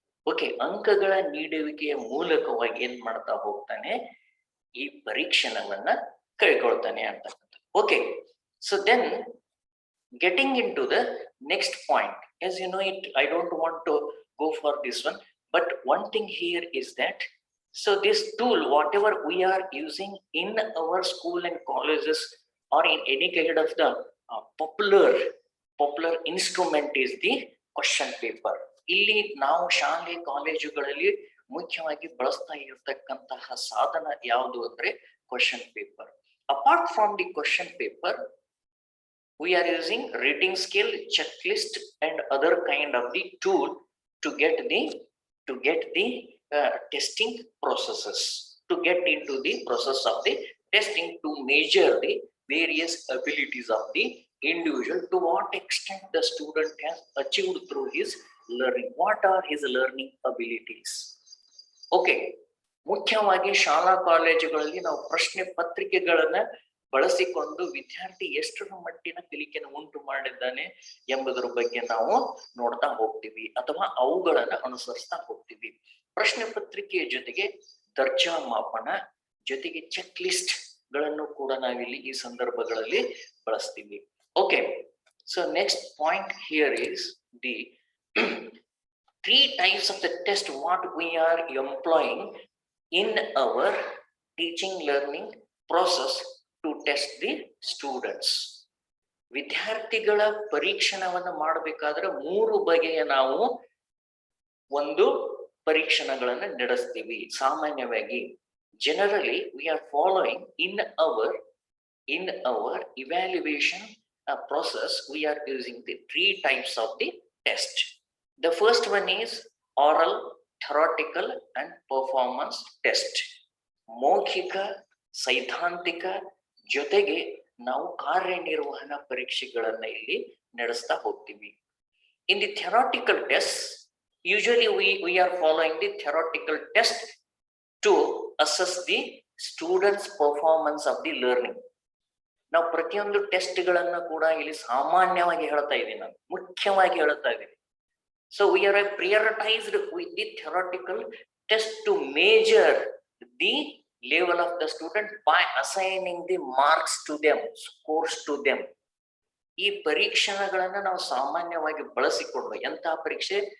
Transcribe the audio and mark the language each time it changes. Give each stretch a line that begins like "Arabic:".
Kannada: Okay, ಅಂಕಗಳ ನೀಡುವಿಕೆಯ ಮೂಲಕವಾಗಿ ಏನ್ ಮಾಡ್ತಾ ಹೋಗ್ತಾನೆ, ಈ ಪರೀಕ್ಷಣವನ್ನ ಕೈಗೊಳ್ತಾನೆ ಅಂತಕ್ಕಂಥ.
English: Okay, so then getting into the next point, as you know it, I don't want to go for this one, but one thing here is that, so this tool, whatever we are using in our school and colleges or in any kind of the popular instrument is the question paper.
Kannada: ಇಲ್ಲಿ ನಾವು ಶಾಲೆ ಕಾಲೇಜುಗಳಲ್ಲಿ ಮುಖ್ಯವಾಗಿ ಬಳಸ್ತಾ ಇರತಕ್ಕಂತಹ ಸಾಧನ ಯಾವುದು ಅಂದ್ರೆ question paper.
English: Apart from the question paper, we are using rating scale, checklist and other kind of the tool to get the testing processes, to get into the process of the testing, to measure the various abilities of the individual, to what extent the student has achieved through his learning, what are his learning abilities.
Kannada: Okay, ಮುಖ್ಯವಾಗಿ ಶಾಲಾ ಕಾಲೇಜುಗಳಲ್ಲಿ ನಾವು ಪ್ರಶ್ನೆ ಪತ್ರಿಕೆಗಳನ್ನ ಬಳಸಿಕೊಂಡು ವಿದ್ಯಾರ್ಥಿ ಎಷ್ಟರ ಮಟ್ಟಿನ ಕಲಿಕೆಯನ್ನು ಉಂಟು ಮಾಡಿದ್ದಾನೆ ಎಂಬುದರ ಬಗ್ಗೆ ನಾವು ನೋಡ್ತಾ ಹೋಗ್ತೀವಿ ಅಥವಾ ಅವುಗಳನ್ನ ಅನುಸರಿಸ್ತಾ ಹೋಗ್ತೀವಿ. ಪ್ರಶ್ನೆ ಪತ್ರಿಕೆಯ ಜೊತೆಗೆ ದರ್ಜಾ ಮಾಪನ ಜೊತೆಗೆ ಚೆಕ್ ಲಿಸ್ಟ್ ಗಳನ್ನು ಕೂಡ ನಾವಿಲ್ಲಿ ಈ ಸಂದರ್ಭಗಳಲ್ಲಿ ಬಳಸ್ತೀವಿ.
English: Okay, so next point here is the 3 types of the test what we are employing in our teaching learning process to test the students.
Kannada: ವಿದ್ಯಾರ್ಥಿಗಳ ಪರೀಕ್ಷಣವನ್ನು ಮಾಡಬೇಕಾದ್ರೆ 3 ಬಗೆಯ ನಾವು ಒಂದು ಪರೀಕ್ಷಣಗಳನ್ನು ನಡೆಸ್ತೀವಿ. ಸಾಮಾನ್ಯವಾಗಿ
English: generally we are following in our evaluation process, we are using the 3 types of the test. The first one is oral, theoretical and performance test.
Kannada: ಮೌಖಿಕ, ಸೈದ್ಧಾಂತಿಕ ಜೊತೆಗೆ ನಾವು ಕಾರ್ಯನಿರ್ವಹಣಾ ಪರೀಕ್ಷೆಗಳನ್ನ ಇಲ್ಲಿ ನಡೆಸ್ತಾ ಹೋಗ್ತೀವಿ.
English: In the theoretical tests, usually we are following the theoretical test to assess the students' performance of the learning.
Kannada: ನಾವು ಪ್ರತಿಯೊಂದು test ಗಳನ್ನ ಕೂಡ ಇಲ್ಲಿ ಸಾಮಾನ್ಯವಾಗಿ ಹೇಳ್ತಾ ಇದ್ದೀನಿ, ನಾನು ಮುಖ್ಯವಾಗಿ ಹೇಳ್ತಾ ಇದ್ದೀನಿ.
English: So we are prioritized with the theoretical test to measure the level of the student by assigning the marks to them, scores to them.
Kannada: ಈ ಪರೀಕ್ಷಣಗಳನ್ನ ನಾವು ಸಾಮಾನ್ಯವಾಗಿ ಬಳಸಿಕೊಂಡು ಎಂತಹ ಪರೀಕ್ಷೆ?